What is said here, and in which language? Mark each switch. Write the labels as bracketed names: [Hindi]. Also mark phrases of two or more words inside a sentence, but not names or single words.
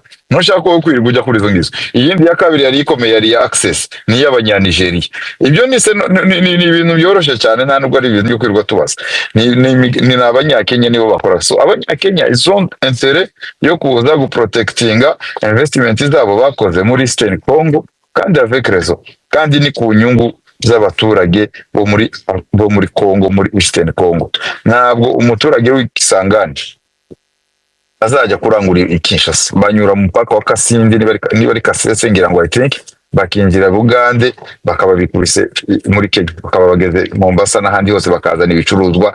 [Kinyarwanda] Ntushaka ko kwirirwa ujya kuri izo ngizo. Iyindi ya kabiri yari ikomeye yari Access, ni y'abanyanigeria. Ibyo ni ibintu byoroshye cyane, nta nubwo ari ibintu byo kwirirwa tubaza. Ni abanyakenya nibo bakora. So abanyakenya izo intérêt yo kuza guprotectinga investment zabo bakoze muri Eastern Congo, kandi [French] avec raison, [Kinyarwanda] kandi ni ku nyungu z'abaturage bo muri Congo, muri Eastern Congo. Ntabwo umuturage w'Ikisangani azajya kurangura Kinshasa, banyura mu mupaka wa Kasindi niba ari Kasese ngira ngo [English] I think, [Kinyarwanda] bakinjira Bugande bakababikurise muri Kenya, bakabageze Mombasa n'ahandi hose bakazana ibicuruzwa.